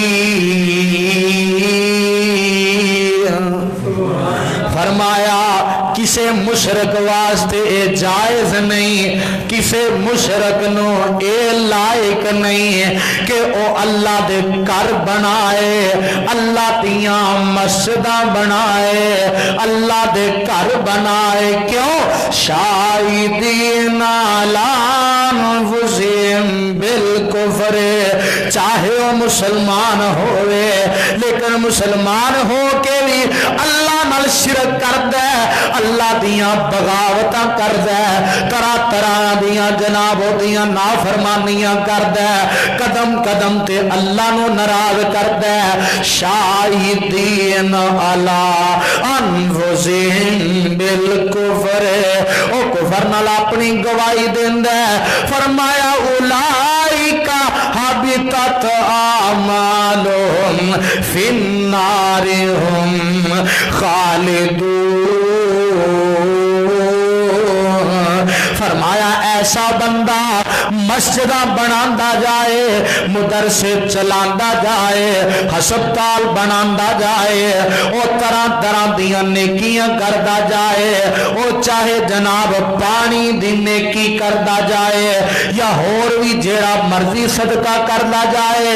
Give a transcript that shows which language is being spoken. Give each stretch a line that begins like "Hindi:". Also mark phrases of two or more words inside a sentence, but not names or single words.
Punjabi: فرمایا کسے مشرک واسطے ایہ جائز نہیں، کسے مشرک نوں ایہ لائق نہیں کہ او اللہ دے گھر بنائے، اللہ دیاں مسجداں بنائے، اللہ دے گھر بنائے. क्यों?
Arabic: شاهدين على أنفسهم بالكفر,
Punjabi: چاہے وہ مسلمان ہووے لیکن مسلمان ہو کے بھی اللہ نال شرک کردا ہے، اللہ دیاں بغاوتاں کردا ہے، طرح طرح دیاں جناب دیاں نافرمانیاں کردا ہے، قدم قدم تے اللہ نوں ناراض کردا ہے.
Arabic: شاهدين على أنفسهم بالكفر,
Punjabi: او کفر نال اپنی گواہی دیندا ہے.
Arabic: फरमाया أولئك حبطت أعمالهم في النار هم خالدون.
Punjabi: فرمایا ایسا بندہ مسجد بناندا جائے، مدرسے چلاندا جائے، ہسپتال بناندا جائے، وہ طرح طرح دیاں نیکیاں کردا جائے، وہ چاہے جناب پانی دی نیکی کردا جائے یا ہور بھی جیہڑا مرضی صدقہ کردا جائے.